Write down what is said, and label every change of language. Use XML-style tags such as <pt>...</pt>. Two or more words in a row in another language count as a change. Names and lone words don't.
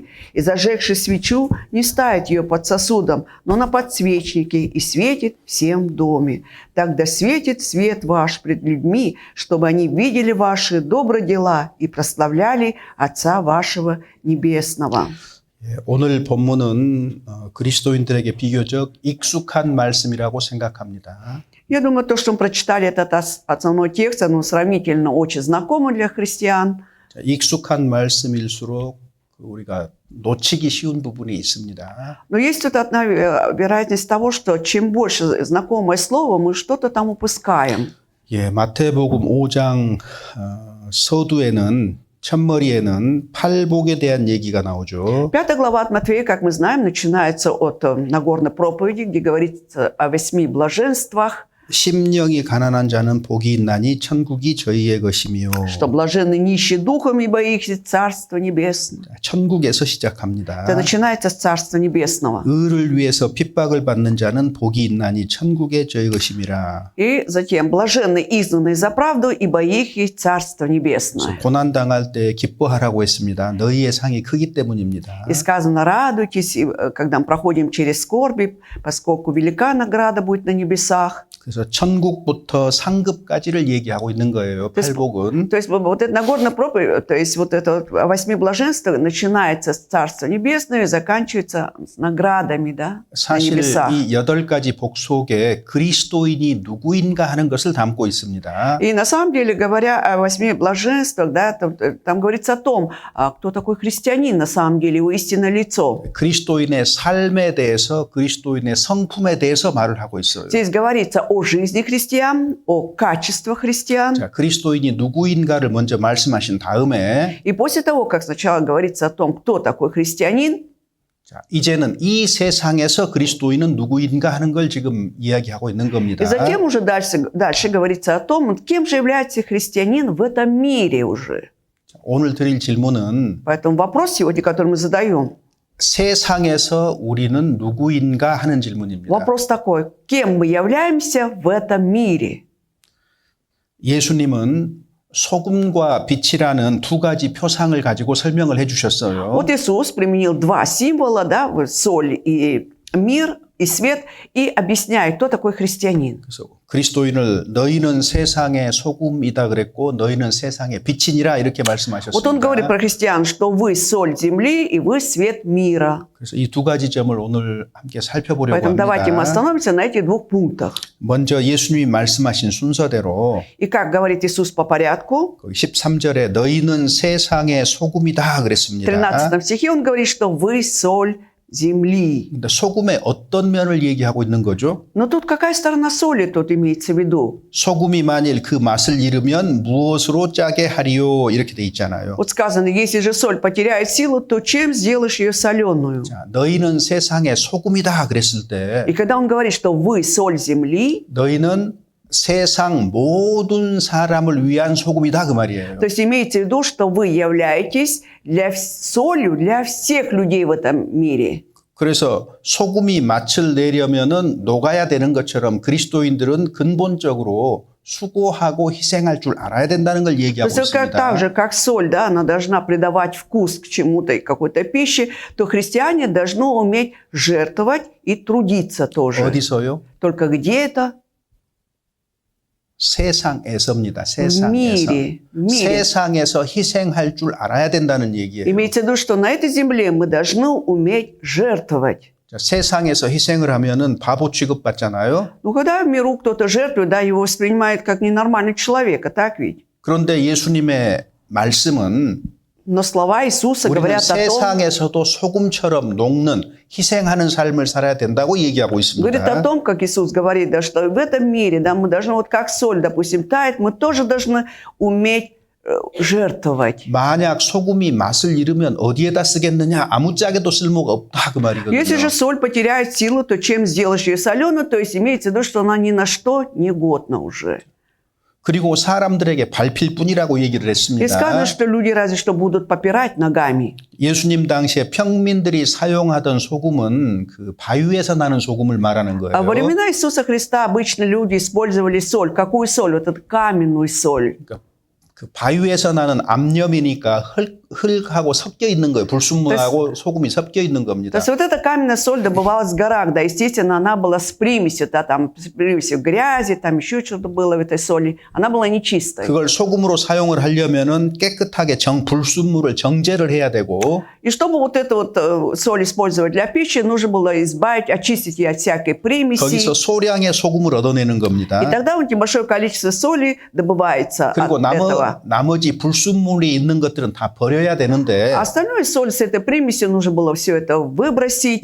<ru>И зажегший свечу, не ставит ее под сосудом, но на подсвечнике, и светит всем в доме. Тогда светит свет ваш пред людьми, чтобы они видели ваши добрые дела и прославляли Отца вашего Небесного».</ru> <ko>예, 오늘 본문은 그리스도인들에게 비교적 익숙한 말씀이라고 생각합니다.</ko> <ru>Я думаю, то, что мы прочитали этот основной текст, оно сравнительно очень знакомо для христиан.</ru> <ko>자, 익숙한 말씀일수록 우리가 놓치기 쉬운 부분이 있습니다.</ko> <ru>Но есть тут одна вероятность того, что чем больше знакомое слово, мы что-то там упускаем.</ru> <ko>예, ма태복음 5장 서두에는 첫머리에는 팔복에 대한 얘기가 나오죠.</ko> <ru>5 глава от Матфея, как мы знаем, начинается от Нагорной проповеди, где говорится о 8 блаженствах.</ru> <ko>심령이 가난한 자는 복이 있나니 천국이 저희의 것이며.</ko> <ru>Что блаженны нищие духом, ибо их Царство Небесное.</ru> <ko>천국에서 시작합니다.</ko> <ru>Это начинается с Царства Небесного.</ru> <ko>의를 위해서 핍박을 받는 자는 복이 있나니 천국의 저희 것임이라.</ko> <ru>И затем блаженны изгнанные за правду, ибо их есть Царство Небесное.</ru> <ko>고난 당할 때 기뻐하라고 했습니다. 너희의 상이 크기 때문입니다.</ko> <ru>И сказано, радуйтесь, когда мы проходим через скорби, поскольку велика награда будет на небесах.</ru> <ko>그래서 천국부터 상급까지를 얘기하고 있는 거예요. 팔복은.</ko> <ru>То есть вот эта Нагорная проповедь, то есть вот это о 8 блаженствах начинается с Царства Небесного и заканчивается с наградами, да, на</ru> <ko>사실</ko> <ru>небесах.</ru> <ko>이 8가지 복 속에 그리스도인이 누구인가 하는 것을 담고 있습니다.</ko> <ru>И на самом деле, говоря о 8 блаженствах, да, там говорится о том, кто такой христианин на самом деле, его истинное лицо.</ru> <ko>그리스도인의 삶에 대해서, 그리스도인의 성품에 대해서 말을 하고 있어요.</ko> <ru>Здесь говорится о жизни христиан, о качествах христиан.</ru> <ko>자, 그리스도인이 누구인가를 먼저 말씀하신 다음에</ko> <ru>И после того, как сначала говорится о том, кто такой христианин,</ru> <ko>자, 이제는 이 세상에서 그리스도인은 누구인가 하는 걸 지금 이야기하고 있는 겁니다.</ko> <ru>и затем уже дальше говорится о том, кем же является христианин в этом мире уже.</ru> <ko>자, 오늘 드릴 질문은</ko> <ru>Поэтому вопрос сегодня, который мы задаем,</ru> <ko>세상에서 우리는 누구인가 하는 질문입니다.</ko> <ru>вопрос такой, кем мы являемся в этом мире?</ru> <ko>예수님은 소금과 빛이라는 두 가지 표상을 가지고 설명을 해주셨어요.</ko> <ru>Вот Иисус применил два символа, да, вот соль и мир, и свет, и объясняет, кто такой христианин.</ru> <ko>그래서 그리스도인을 너희는 세상의 소금이다 그랬고 너희는 세상의 빛이니라 이렇게</ko> <ru>Вот он говорит</ru> <ko>말씀하셨습니다.</ko> <ru>про христиан, что вы соль земли и вы свет мира.</ru> <ko>그래서 이 두 가지 점을 오늘 함께 살펴보려고</ko> <ru>Поэтому давайте мы</ru> <ko>합니다.</ko> <ru>остановимся на этих двух пунктах.</ru> <ko>먼저 예수님이 말씀하신 순서대로</ko> <ru>И как говорит Иисус по порядку,</ru> <ko>13절에 너희는 세상의 소금이다</ko> <ru>в</ru> <ko>그랬습니다.</ko> <ru>13 стихе он говорит, что вы соль земли.</ru> <ko>근데 소금의 어떤 면을 얘기하고 있는 거죠?</ko> <ru>Но тут какая сторона соли тут имеется в виду?</ru> <ko>소금이 만일 그 맛을 잃으면 무엇으로 짜게 하리요? 이렇게 돼 있잖아요.</ko> <ru>Вот сказано, если же соль потеряет силу, то чем сделаешь ее соленую?</ru> <ko>자, 너희는 세상의 소금이다 그랬을 때</ko> <ru>И когда он говорит, что вы соль земли,</ru> <ko>너희는 세상 모든 사람을 위한 소금이다 그 말이에요.</ko> <ru>то есть имеется в виду, что вы являетесь солью для всех людей в этом мире.</ru> <ko>그래서 소금이 맛을 내려면은 녹아야 되는 것처럼 그리스도인들은 근본적으로 수고하고 희생할 줄 알아야 된다는 걸</ko> <ru>То</ru> <ko>얘기하고</ko> <ru>есть так</ru> <ko>있습니다.</ko> <ru>же, как соль, да, она должна придавать вкус к чему-то и какой-то пище, то христиане должны уметь жертвовать и трудиться тоже.</ru> <ko>어디서요?</ko> <ru>Только где это?</ru> <ko>세상에서입니다.</ko> <ru>В</ru> <ko>세상에서.</ko> <ru>мире. В мире.</ru> <ko>세상에서 희생할 줄 알아야 된다는 얘기예요.</ko> <ru>Имеется в виду, что на этой земле мы должны уметь жертвовать.</ru> <ko>자, 세상에서 희생을 하면은 바보 취급받잖아요.</ko> <ru>Ну, когда в миру кто-то жертвует, да, его воспринимают как ненормальный человек, а так ведь?</ru> <ko>그런데 예수님의 말씀은</ko> <ru>Но слова Иисуса</ru> <ko>우리는</ko> <ru>говорят о том,</ru> <ko>세상에서도 소금처럼 녹는 희생하는 삶을 살아야 된다고 얘기하고</ko> <ru>говорит о</ru> <ko>있습니다.</ko> <ru>том, как Иисус говорит, да, что в этом мире, да, мы должны, вот как соль, допустим, тает, мы тоже должны уметь жертвовать.</ru> <ko>만약 소금이 맛을 잃으면 어디에다 쓰겠느냐? 아무짝에도 쓸모가 없다 그 말이거든요.</ko> <ru>Если же соль потеряет силу, то чем сделаешь ее соленую? То есть имеется в виду, что она ни на что не годна уже.</ru> <ko>그리고 사람들에게 밟힐 뿐이라고 얘기를</ko> <ru>И</ru> <ko>했습니다.</ko> <ru>сказано, что люди разве что будут попирать ногами.</ru> <ko>예수님 당시에 평민들이 사용하던 소금은 그 바위에서 나는 소금을 말하는 거예요.</ko> <ru>А во времена Иисуса Христа обычно люди использовали соль. Какую соль? Вот эту каменную соль.</ru> <ko>그러니까 그 바위에서 나는 암염이니까 흙하고 섞여 있는 거예요. 불순물하고 소금이 섞여 있는</ko> <ru>То</ru> <ko>겁니다.</ko> <ru>есть вот эта каменная соль добывалась в горах, да, естественно, она была с примесью, да, там, с примесью грязи, там еще что-то было в этой соли. Она была нечистой.</ru> <ko>그걸 소금으로 사용을 하려면은 깨끗하게 불순물을 정제를 해야 되고</ko> <ru>И чтобы вот эту вот соль использовать для пищи, нужно было избавить, очистить ее от всякой примеси.</ru> <ko>거기서 소량의 소금을 얻어내는 겁니다.</ko> <ru>И тогда вот небольшое количество соли добывается</ru> <ko>그리고</ko> <ru>от этого.</ru> <ko>나머지 불순물이 있는 것들은 다 버려야 되는데</ko> <ru>А остальную соль с этой примесью нужно было все это выбросить.</ru>